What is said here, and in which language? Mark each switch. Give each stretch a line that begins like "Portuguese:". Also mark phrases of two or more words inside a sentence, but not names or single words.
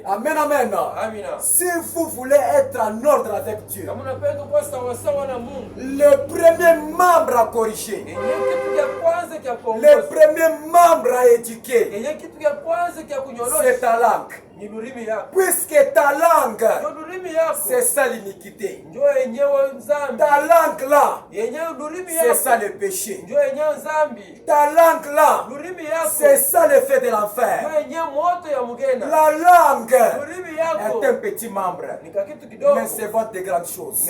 Swahili: Amen, amen. Amina.
French: Si vous voulez être en ordre avec Dieu,
Swahili: Kama unapenda kuwa sawa sawa na Mungu.
French: le premier membre à corriger,
Swahili: Yenye kitu cha kwanza cha
French: le
Swahili: kuongoza.
French: premier membre à éduquer,
Swahili: Yenye kitu cha kwanza cha
French: c'est
Swahili: kunyorosha
French: ta langue. Puisque ta langue, c'est ça l'iniquité. Ta langue là, c'est ça le péché. Ta langue là, c'est ça le fait de l'enfer. La langue est un petit membre, mais c'est votre de grandes choses.